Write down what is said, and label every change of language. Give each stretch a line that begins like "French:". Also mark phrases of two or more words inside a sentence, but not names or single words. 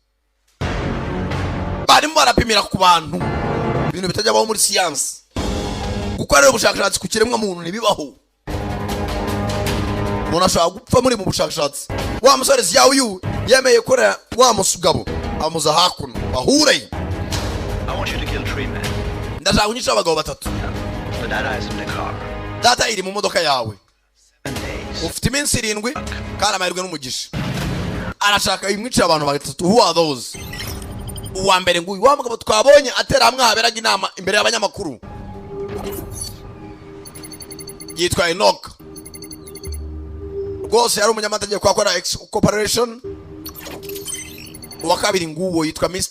Kinyarwanda: Barimo barapimira ku bantu ibintu bitajya baho muri science. Gukorera ubushakashatsi ku kiremwa muntu nibibaho. Mona shaka gupfa muri mu bushakashatsi. Wa musore yawe uyu yemeye korera wa musugabo amuza hakuno bahure.
English: I want you to kill 3 men.
Kinyarwanda: Ndashaka kunyisha abagabo batatu.
English: The data is in the car.
Kinyarwanda: Data iri mu modoka yawe.
English: 7 days.
Kinyarwanda: Ufite iminsi 7 kandi amahirwe n'umugisha. Arashaka imwica abantu batatu.
English: Who are those?
Kinyarwanda: Uwa mbere nguyu wa mugabo twabonye atera hamwe haberaga inama imbere y'abanyamakuru. Yitwa Enoch. Rwose yari umunyamategeko akora X Corporation. Uwa kabiri nguwo yitwa Mr.